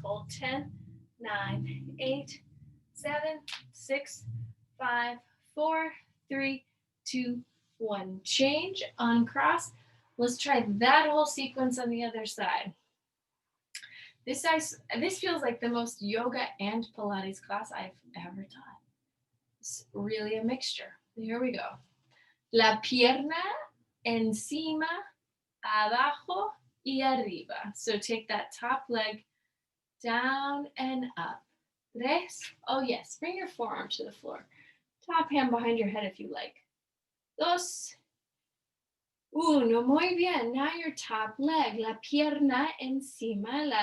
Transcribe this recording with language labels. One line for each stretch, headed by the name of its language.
English: Hold 10, 9, 8, 7, 6, 5, 4, 3, 2, 1. Change, uncross. Let's try that whole sequence on the other side. This feels like the most yoga and Pilates class I've ever taught. It's really a mixture. Here we go.
Spanish: La pierna encima, abajo y arriba.
English: So take that top leg down and up.
Spanish: Tres.
English: Oh yes, bring your forearm to the floor. Top hand behind your head if you like.
Spanish: Dos. Uno. Muy bien.
English: Now your top leg.
Spanish: La pierna encima.